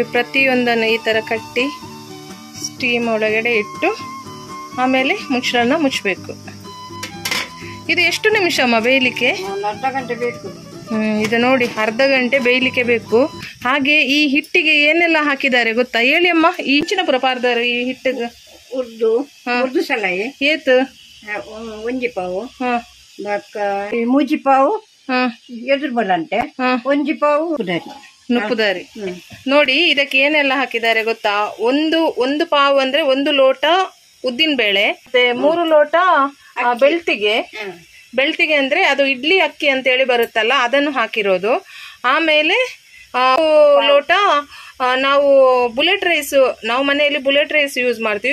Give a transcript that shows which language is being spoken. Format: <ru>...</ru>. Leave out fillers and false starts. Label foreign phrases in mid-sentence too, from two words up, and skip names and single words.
<kn>ಪ್ರತಿಯೊಂದನ್ನು ಈ ಥರ ಕಟ್ಟಿ ಸ್ಟೀಮ್ ಒಳಗಡೆ ಇಟ್ಟು ಆಮೇಲೆ ಮುಚ್ಚಳನ ಮುಚ್ಚಬೇಕು. ಇದು ಎಷ್ಟು ನಿಮಿಷ ಅಮ್ಮ ಬೇಯಲಿಕ್ಕೆ? ಅರ್ಧ ಗಂಟೆ ಬೇಕು. ಇದು ನೋಡಿ ಅರ್ಧ ಗಂಟೆ ಬೇಯಲಿಕ್ಕೆ ಬೇಕು. ಹಾಗೆ ಈ ಹಿಟ್ಟಿಗೆ ಏನೆಲ್ಲ ಹಾಕಿದ್ದಾರೆ ಗೊತ್ತಾ? ಹೇಳಿ ಅಮ್ಮ.</kn> <tcy>ಈ ಇಂಚಿನ ಪ್ರಪಾರದಾರ ಈ ಹಿಟ್ಟಿಗೆ ಉರ್ದು ಸಲಾಯಿ ಏತು ಒಂಜಿ ಪಾವು ಮೂಜಿ ಪಾವು ಎದುರು ಬಲಂಟೆ ಒಂಜಿ ಪಾವು ನುಪ್ಪುದಾರಿ.</tcy> <kn>ನೋಡಿ ಇದಕ್ಕೆ ಏನೆಲ್ಲ ಹಾಕಿದ್ದಾರೆ ಗೊತ್ತಾ? ಒಂದು ಪಾವು ಅಂದ್ರೆ 1 ಲೋಟ ಉದ್ದಿನ ಬೇಳೆ, ಮತ್ತೆ 3 ಲೋಟ ಬೆಳ್ತಿಗೆ ಅಂದ್ರೆ ಅದು ಇಡ್ಲಿ ಅಕ್ಕಿ ಅಂತ ಹೇಳಿ ಬರುತ್ತಲ್ಲ, ಅದನ್ನು ಹಾಕಿರೋದು. ಆಮೇಲೆ ಲೋಟ ನಾವು</kn> <en>bullet rice,</en> <kn>ನಾವು ಮನೆಯಲ್ಲಿ</kn> <en>bullet rice</en> <kn>ಯೂಸ್ ಮಾಡ್ತೀವಿ.</kn>